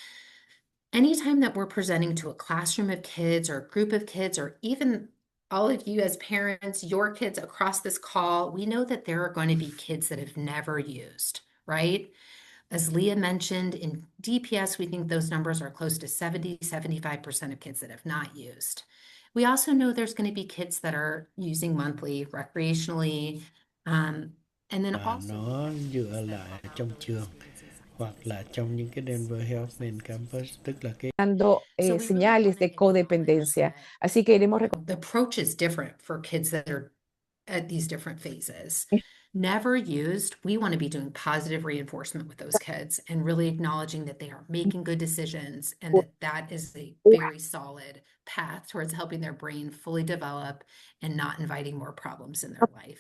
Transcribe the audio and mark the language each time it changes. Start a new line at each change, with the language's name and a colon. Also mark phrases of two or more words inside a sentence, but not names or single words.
English: Anytime that we're presenting to a classroom of kids or a group of kids, or even all of you as parents, your kids across this call, we know that there are going to be kids that have never used, right? As Leah mentioned, in DPS, we think those numbers are close to 75% of kids that have not used. We also know there's going to be kids that are using monthly, recreationally, and then also
Vietnamese: nó dựa lại trong trường hoặc là trong những cái Denver Health Main Campus, tức là cái
Spanish: dando señales de codependencia. Así que queremos
English: the approach is different for kids that are at these different phases. Never used, we want to be doing positive reinforcement with those kids and really acknowledging that they are making good decisions and that is a very solid path towards helping their brain fully develop and not inviting more problems in their life.